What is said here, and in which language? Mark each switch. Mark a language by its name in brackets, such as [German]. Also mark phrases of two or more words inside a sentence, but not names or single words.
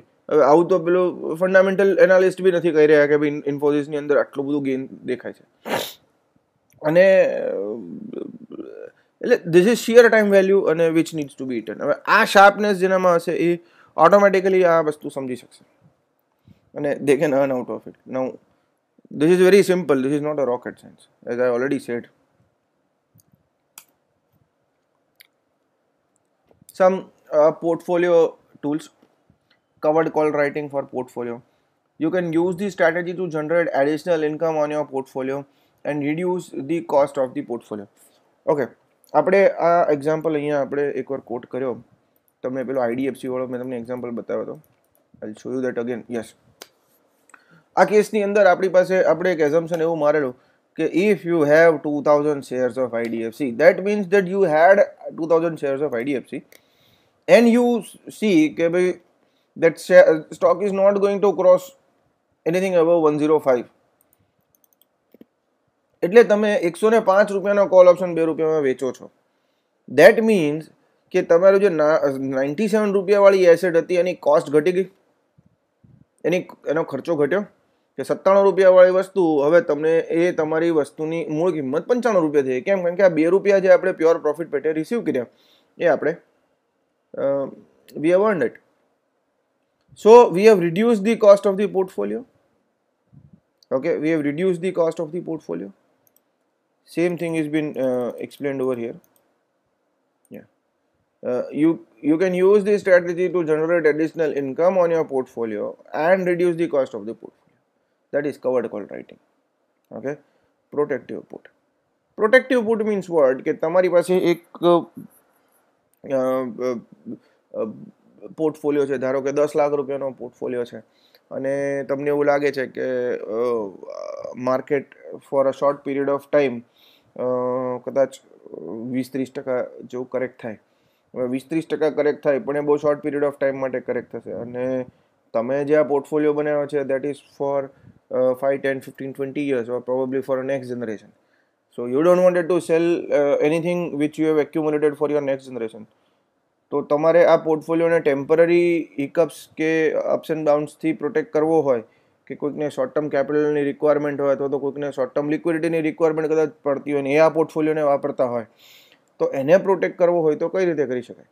[Gujarati] હવે આવું તો પેલું [English] fundamental analyst [Gujarati] બી નથી કહી રહ્યા કે ભાઈ ઇન્ફોસિસની અંદર આટલું બધું ગેઇન દેખાય છે. અને એટલે [English] this is sheer time value અને which needs to be earned. [Gujarati] હવે આ શાર્પનેસ જેનામાં હશે એ ઓટોમેટિકલી આ વસ્તુ સમજી શકશે અને [English] they can earn out of it. નાઉ this is very simple. This is not a rocket science, as I already said. Some portfolio tools. Covered call writing for portfolio. You can use this strategy to generate additional income on your portfolio and reduce the cost of the portfolio. [Gujarati] Okay, આપણે આ એક્ઝામ્પલ અહીંયા આપણે એકવાર કોટ કર્યો. તમને પેલો IDFC વાળો મેં તમને એક્ઝામ્પલ બતાવ્યો હતો. [English] I'll show you that again. Yes. [Gujarati] આ કેસની અંદર આપણી પાસે આપણે એક એઝમ્પશન એવું મારેલું કે [English] if you have 2000 shares of IDFC, that means that you had 2000 shares of IDFC and you see [Gujarati] કે ભાઈ [English] that stock is not going to cross anything above 105. [Gujarati] એટલે તમે 105 રૂપિયાનો કોલ ઓપ્શન 2 રૂપિયામાં વેચો છો. [English] That means [Gujarati] કે તમારું જે 97 રૂપિયા વાળી એસેટ હતી એની કોસ્ટ ઘટી ગઈ, એનો ખર્ચો ઘટ્યો. કે 97 રૂપિયા વાળી વસ્તુ હવે તમને એ તમારી વસ્તુની મૂળ કિંમત 95 રૂપિયા થઈ. કેમ? કારણ કે આ 2 રૂપિયા જે આપણે [English] pure profit [Gujarati] પેટે રિસીવ કર્યા એ આપણે [English] we have earned it. So we have reduced the cost of the portfolio. Okay, we have reduced the cost of the portfolio. Same thing has been explained over here. Yeah, you can use this strategy to generate additional income on your portfolio and reduce the cost of the portfolio. That is covered call writing. Okay, protective put. Protective put means what? [Gujarati] કે તમારી પાસે એક પોર્ટફોલિયો છે, ધારો કે 10 લાખ રૂપિયાનો પોર્ટફોલિયો છે અને તમને એવું લાગે છે કે માર્કેટ [English] for a short period of time [Gujarati] કદાચ 20-30% જેવું કરેક્ટ થાય. 20-30% કરેક્ટ થાય પણ એ બહુ [English] short period of time [Gujarati] માટે કરેક્ટ થશે અને તમે જે આ પોર્ટફોલિયો બનાવ્યો છે [English] that is for 5, 10, 15, 20 years or probably for a next generation. So you don't want to sell anything which you have accumulated for your next generation. [Gujarati] તો તમારે આ પોર્ટફોલિયોને [English] temporary hiccups [Gujarati] કે [English] ups and downsથી [Gujarati] પ્રોટેક્ટ કરવો હોય કે કોઈકને [English] short term capitalની requirement [Gujarati] હોય અથવા તો કોઈકને [English] short term liquidityની requirement [Gujarati] કદાચ પડતી હોય ને એ આ પોર્ટફોલિયોને વાપરતા હોય તો એને પ્રોટેક્ટ કરવો હોય તો કઈ રીતે કરી શકાય?